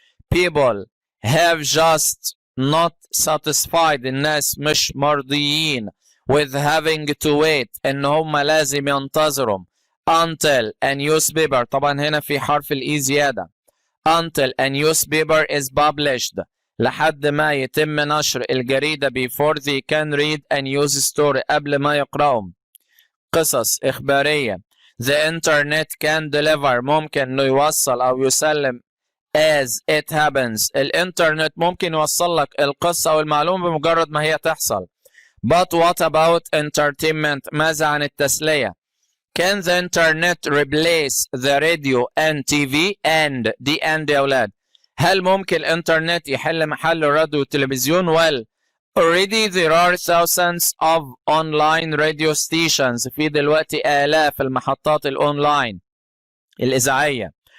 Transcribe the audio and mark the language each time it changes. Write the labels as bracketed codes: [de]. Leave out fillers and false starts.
[en] People have just not satisfied، [ar] الناس مش مرضيين [en] with having to wait، [ar] ان هم لازم ينتظروا [en] until a newspaper، [ar] طبعا هنا في حرف الاي زيادة، [en] until a newspaper is published، [ar] لحد ما يتم نشر الجريدة [en] before they can read a news story، [ar] قبل ما يقرأوا قصص إخبارية. [en] The internet can deliver، [ar] ممكن انه يوصل او يسلم [en] as it happens، [ar] الانترنت ممكن يوصل لك القصة او المعلومة بمجرد ما هي تحصل. [en] But what about entertainment؟ [ar] ماذا عن التسلية؟ [en] Can the internet replace the radio and TV and دي and يا أولاد؟ [ar] هل ممكن الإنترنت يحل محل الراديو والتلفزيون؟ [en] Well, already there are thousands of online radio stations، [ar] في دلوقتي آلاف المحطات الأونلاين الإذاعية.